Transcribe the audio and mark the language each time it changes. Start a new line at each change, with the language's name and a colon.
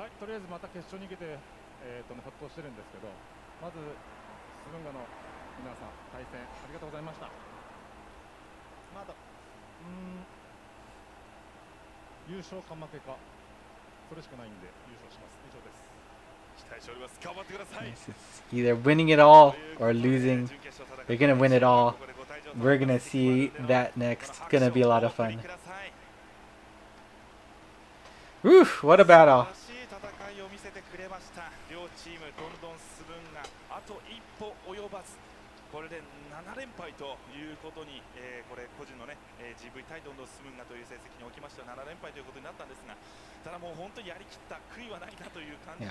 Japanese: はい、とりあえずまた決勝に行けてほっとしてるんですけど、まずスムンガの皆さん対戦ありがとうございました。まだ優勝か負けかそれしかないんで優勝します。以上です。
English: It's either winning it all or losing. They're gonna win it all. We're gonna see that next. It's gonna be a lot of fun. Oof, what a battle.
Japanese: 素晴らしい戦いを見せてくれました。両チームどんどん進むんがあと一歩及ばず、これで7連敗ということに、これ個人のね、GV 対どんどん進むんがという成績におきましては7連敗ということになったんですが、ただもう本当にやりきった、悔いはないなという感じ